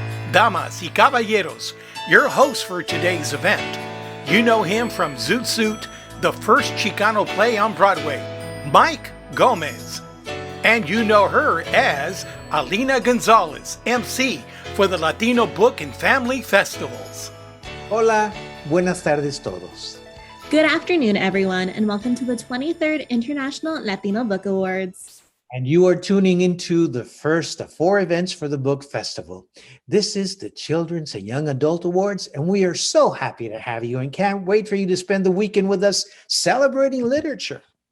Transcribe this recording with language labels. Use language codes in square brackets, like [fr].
[es] Damas y caballeros, [en] your host for today's event. You know him from Zoot Suit, the first Chicano play on Broadway, Mike Gomez. And you know her as Alina Gonzalez, MC for the Latino Book and Family Festivals. [es] Hola, buenas tardes todos. [en] Good afternoon, everyone, and welcome to the 23rd International Latino Book Awards. And you are tuning into the first of 4 events for the book festival. This is the Children's and Young Adult Awards, and we are so happy to have you and can't wait for you to spend the weekend with us celebrating literature.